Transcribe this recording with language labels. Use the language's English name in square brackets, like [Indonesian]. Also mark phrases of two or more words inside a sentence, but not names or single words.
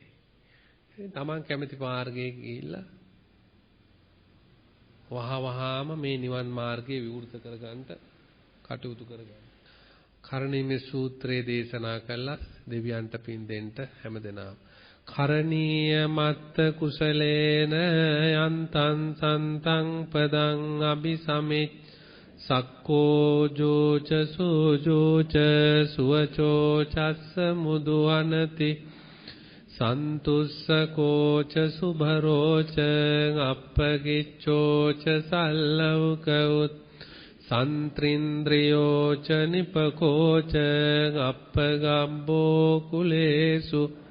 [Sinhala] තමන් කැමති මාර්ගයේ ගිහිල්ලා වහවහාම මේ නිවන් මාර්ගය විවෘත කරගන්න කටයුතු කරගන්න. කරණීය සූත්‍රයේ දේශනා කළා දෙවියන්ට පින් දෙන්න හැමදෙනාම. [Pali] කරණීය මත්ත කුසලේන යන්තං සන්තං පදං අபிසමෙත් සක්කෝ ජෝච සෝජෝච සුවචෝ චස්ස මුදුවනති සන්තුස්සකෝච සුභරෝච අප්පගිච්ඡෝච සල්ලවකඋත් සන්ත්‍රින්ද්‍රියෝච නිපකෝච අප්පගම්බෝ කුලේසු